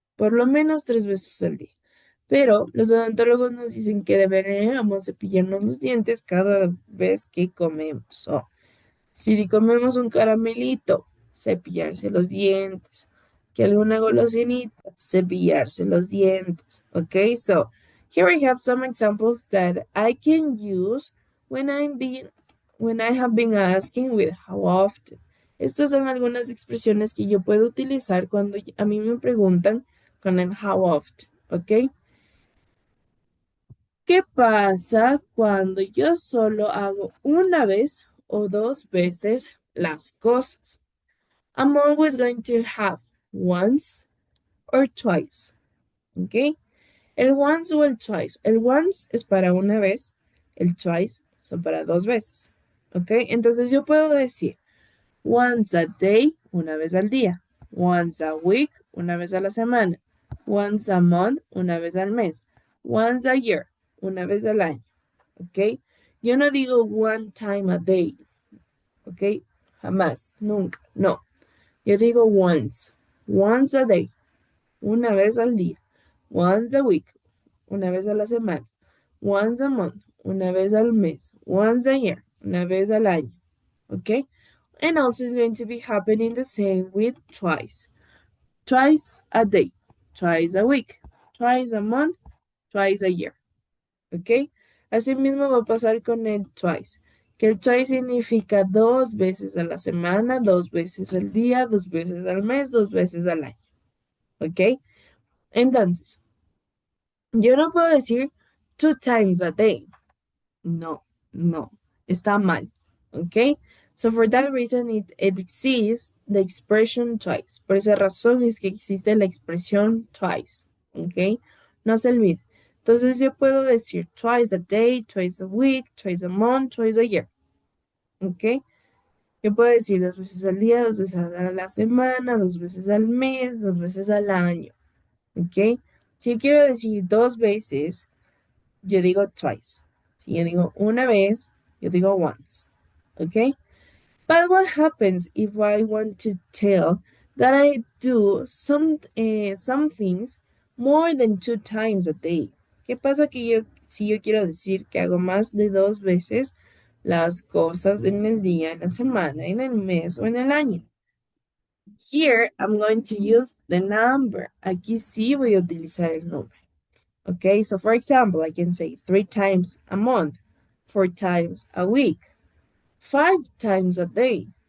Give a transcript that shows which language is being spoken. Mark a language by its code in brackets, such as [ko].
[es] Por lo menos 3 veces al día. Pero los odontólogos nos dicen que deberíamos cepillarnos los dientes cada vez que comemos. So, si comemos un caramelito, cepillarse los dientes. Que alguna golosinita, cepillarse los dientes. [en] Okay, so here we have some examples that I can use when when I have been asking with how often. [es] Estas son algunas expresiones que yo puedo utilizar cuando a mí me preguntan con el how often. Okay. ¿Qué pasa cuando yo solo hago una vez o 2 veces las cosas? [en] I'm always going to have once or twice. [es] ¿Ok? El once o el twice. El once es para una vez, el twice son para 2 veces. ¿Ok? Entonces yo puedo decir [en] once a day, [es] una vez al día. [en] Once a week, [es] una vez a la semana. [en] Once a month, [es] una vez al mes. [en] Once a year, [es] una vez al año. ¿Ok? Yo no digo [en] one time a day. [es] ¿Ok? Jamás, nunca, no. Yo digo [en] once a day, [es] una vez al día. [en] Once a week, [es] una vez a la semana. [en] Once a month, [es] una vez al mes. [en] Once a year, [es] una vez al año. ¿Ok? [en] And also it's going to be happening the same with twice. Twice a day, twice a week, twice a month, twice a year. ¿Ok? [es] Así mismo va a pasar con el twice, que el twice significa 2 veces a la semana, 2 veces al día, 2 veces al mes, 2 veces al año. ¿Ok? Entonces, yo no puedo decir [en] 2 times a day. [es] No, no, está mal. ¿Ok? [en] So for that reason it exists the expression twice. [es] Por esa razón es que existe la expresión twice. [en] ¿Ok? [es] No se olvide. Entonces yo puedo decir [en] twice a day, twice a week, twice a month, twice a year. ¿Ok? [es] Yo puedo decir 2 veces al día, 2 veces a la semana, 2 veces al mes, 2 veces al año. ¿Ok? Si yo quiero decir 2 veces, yo digo twice. Si yo digo una vez, yo digo once. ¿Ok? [en] But what happens if I want to tell that I do some things more than 2 times a day? [es] ¿Qué pasa si yo quiero decir que hago más de 2 veces las cosas en el día, en la semana, en el mes o en el año? [en] Here I'm going to use the number. [es] Aquí sí voy a utilizar el número. [en] Okay, so for example, I can say 3 times a month, 4 times a week, 5 times a day.